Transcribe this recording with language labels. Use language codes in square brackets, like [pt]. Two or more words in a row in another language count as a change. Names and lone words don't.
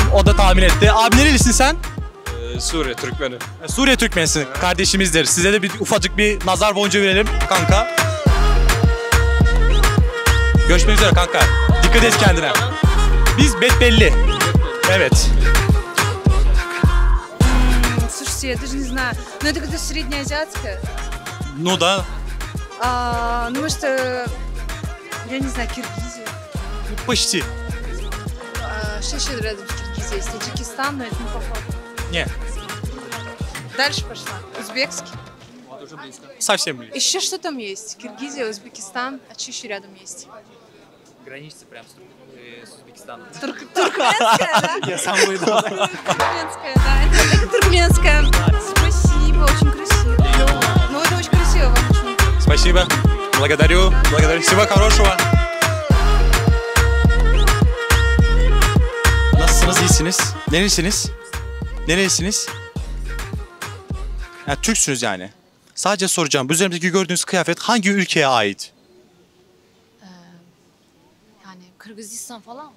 [tr] O da tahmin etti. Abi nerelisin sen? Suriye Türkmeni. Suriye Türkmenisin. Kardeşimizdir. Size de bir ufacık bir nazar boncuğu verelim kanka. Görüşmek üzere kanka. Dikkat et kendine. Biz belli. Evet. [ru] Слушайте, я даже не знаю. Ну, это как-то среднеазиатское. Ну да. Ну, может, я не знаю, Киргизия. Почти. Что еще рядом с Киргизией? Есть Таджикистан, но это не похоже. Не. Дальше пошла. Узбекский. Совсем близко. Еще что там есть? Киргизия, Узбекистан. А что еще рядом есть? Граница прям с Узбекистаном. Туркменская, да? Я сам выйду. Туркменская, да. Это туркменская. Спасибо, очень красиво. Ну, это очень красиво, вам очень. Спасибо. Благодарю. Благодарю. Всего хорошего. [tr] Nasılsınız? İyisiniz? Neresiniz? Neresiniz? Yani Türksünüz yani. Sadece soracağım. Bu üzerimdeki gördüğünüz kıyafet hangi ülkeye ait? Yani Kırgızistan falan mı?